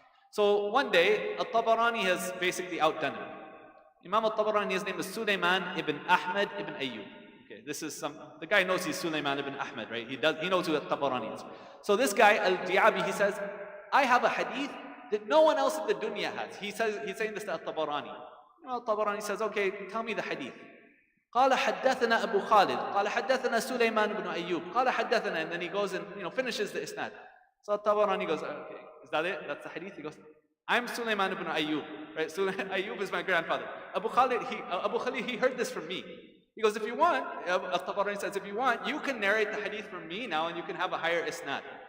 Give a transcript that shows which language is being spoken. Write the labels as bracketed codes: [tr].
[en] So one day, al-Tabarani has basically outdone him. Imam al-Tabarani, his name is Sulaiman ibn Ahmad ibn Ayyub. Okay, this is the guy knows he's Sulaiman ibn Ahmad, right? He knows who At-Tabarani is. So this guy, Al-Diabi, he says, I have a hadith that no one else in the dunya has. He's saying this to At-Tabarani. At-Tabarani says, okay, tell me the hadith. [ar] قال حدثنا أبو خالد قال حدثنا سليمان بن أيوب قال حدثنا, [en] and then he goes and finishes the isnad. So Tabarani goes, okay, is that it? That's the hadith? He goes, I'm Sulaiman ibn Ayyub, right? Ayyub is my grandfather. Abu Khalid, he heard this from me. He goes, if you want, Tabarani says, if you want, you can narrate the hadith from me now and you can have a higher isnad.